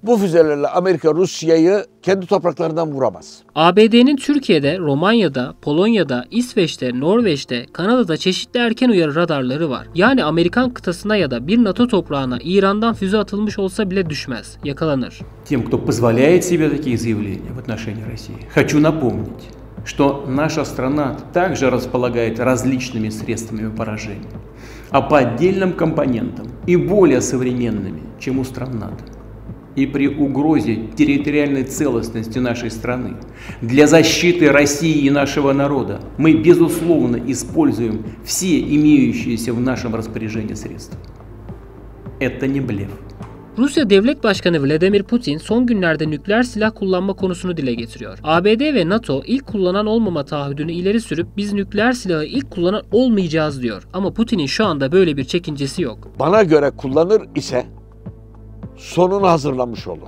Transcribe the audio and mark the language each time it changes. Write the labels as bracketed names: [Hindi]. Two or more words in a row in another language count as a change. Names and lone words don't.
[Turkish] Bu füzelerle Amerika Rusya'yı kendi topraklarından vuramaz. ABD'nin Türkiye'de, Romanya'da, Polonya'da, İsveç'te, Norveç'te, Kanada'da çeşitli erken uyarı radarları var. Yani Amerikan kıtasına ya da bir NATO toprağına İran'dan füze atılmış olsa bile düşmez, yakalanır. [Russian] Тем, кто позволяет себе такие заявления в отношении России, хочу напомнить, что наша страна также располагает различными средствами поражения, а по отдельным компонентам и более современными, чем у стран НАТО. И при угрозе территориальной целостности нашей страны для защиты России и нашего народа мы, безусловно, используем все имеющиеся в нашем распоряжении средства. Это не блеф. [Turkish] Rusya Devlet Başkanı Vladimir Putin son günlerde nükleer silah kullanma konusunu dile getiriyor. ABD ve NATO ilk kullanan olmama taahhüdünü ileri sürüp biz nükleer silahı ilk kullanan olmayacağız diyor. Ama Putin'in şu anda böyle bir çekincesi yok. Bana göre kullanır ise sonunu hazırlamış olur.